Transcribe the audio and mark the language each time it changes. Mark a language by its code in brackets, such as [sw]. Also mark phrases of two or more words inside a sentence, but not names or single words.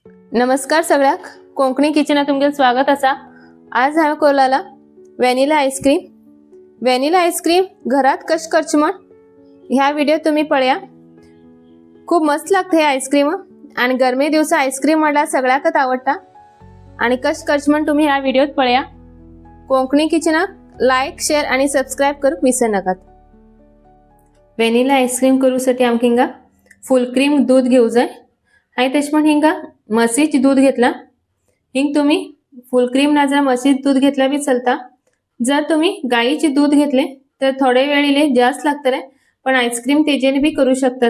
[kok] नमस्कार सगळ्याक कोंकणी किचनात तुमचे स्वागत असा। आज हांवें कोरलेला [en] vanilla ice cream. vanilla ice cream [kok] घरात कश करची म्हण ह्या व्हिडिओ तुम्ही पळया। खूप मस्त लागते हे आईस्क्रीम आणि गरमी दिवसा आईस्क्रीम म्हणल्यार सगळ्याकच आवडता आणि कश करची म्हण तुम्ही ह्या व्हिडिओत पळया। कोंकणी किचनाक [en] like share [kok] आणि सबस्क्राइब करूक विसर नाकात। [en] vanilla ice cream [kok] करूसाठी आमकां हिंगा [en] full cream दूध [kok] घेऊ जाय। हांवें तेश म्हण हिंगा म्हशीचे दूध घेतला। हिंग तुम्ही [en] full cream [kok] नाजाल्यार म्हशीचे दूध घेतला बी चलता। जर तुम्ही गाईचे दूध घेतले तर थोडे वेळ इले जास्त लागतले, पण आईस्क्रीम तेजेने बी करू शकतात।